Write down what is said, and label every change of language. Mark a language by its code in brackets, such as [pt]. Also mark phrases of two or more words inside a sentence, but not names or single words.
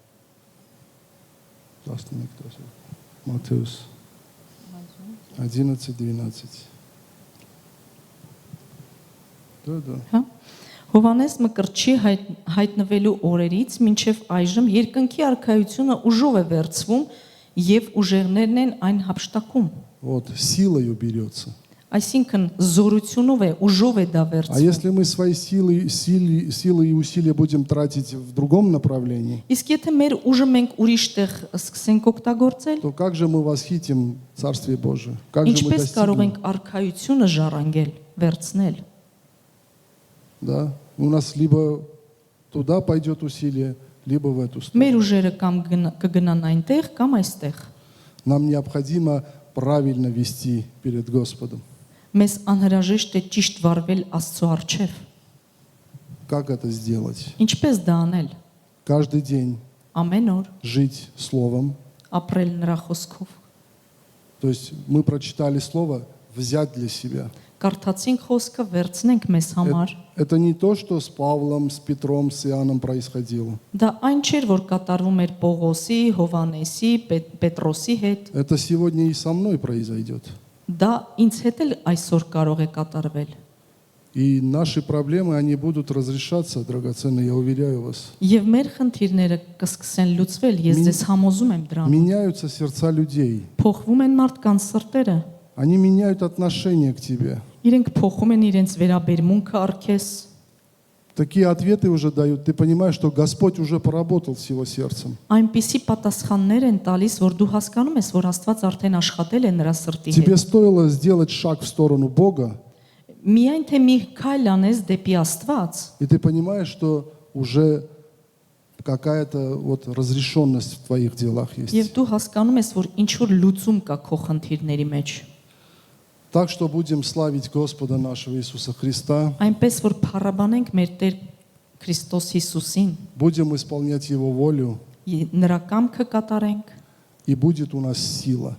[ru] Матфеус 11:12. Да. [hy] Հա Հովանես Մկրտչի հայտնվելու օրերից մինչև այժմ երկնքի արքայությունը ուժով է վերցվում եւ ուժեղներն են այն հապշտակում։ [ru] Вот, силою берется. [hy] Այսինքն զորությունով է, уժով է դա [ru] А [hy] վերցվում։ [ru] если мы свои силы и усилия будем тратить в другом направлении, [hy] Իսկ եթե մեր ուժը մենք ուրիշ տեղ սկսենք օգտագործել, [ru] то как же мы восхитим Царствие Божие? Как же мы [hy] ինչպես կարող [ru] достигнем? [hy] ենք արքայությունը ժառանգել, վերցնել։ [ru] Да? У нас либо туда пойдет усилие, либо в эту [hy] Մեր [ru] сторону. [hy] ուժերը կամ կգնան այնտեղ, կամ այստեղ։ [ru] Нам необходимо правильно вести перед Господом. [hy] Մեզ անհրաժեշտ է ճիշտ վարվել Աստծո առջև։ [ru] Как это сделать? [hy] Ինչպես դա անել։ [ru] Каждый день [hy] Ամեն օր [ru] жить Словом. [hy] ապրել նրա խոսքով։ [ru] То есть мы прочитали Слово, взять для себя. [hy] Կարդացինք խոսքը, վերցնենք մեզ համար։ [ru] Это не то, что с Павлом, с Петром, с Иоанном происходило. [hy] Դա այն չէր, որ կատարվում էր Պողոսի, Հովանեսի, Պետրոսի հետ։ [ru] Это сегодня и со мной произойдет. [hy] Դա ինձ հետ էլ այսօր կարող է կատարվել։ [ru] И наши проблемы, они будут разрешаться, драгоценные, я уверяю вас. [hy] Եվ մեր խնդիրները կսկսեն լուծվել, ես ձեզ համոզում եմ դրան։ [ru] Меняются сердца людей. [hy] Փոխվում են մարդկանց սրտերը։ [ru] Они меняют отношение к тебе. [hy] Իրենք փոխում են իրենց վերաբերմունքը առքես։ [ru] Такие ответы уже дают. Ты понимаешь, что Господь уже поработал с его сердцем. [hy] Այնպիսի պատասխաններ են տալիս, որ դու հասկանում ես, որ Աստված արդեն աշխատել է նրա սրտի [ru] Тебе [hy] հետ։ [ru] стоило сделать шаг в сторону Бога, [hy] Միայն թե մի քայլ անես դեպի Աստված, [ru] и ты понимаешь, что уже какая-то вот разрешенность в твоих делах [hy] եւ [ru] есть. [hy] դու հասկանում ես, որ ինչ որ луцում կա քո խնդիրների մեջ։ [ru] Так что будем славить Господа нашего Иисуса Христа, [hy] Այնպես որ փառաբանենք մեր Տեր Քրիստոս Հիսուսին, [ru] будем исполнять Его волю, [hy] նրա կամքը կատարենք [ru] и будет у нас сила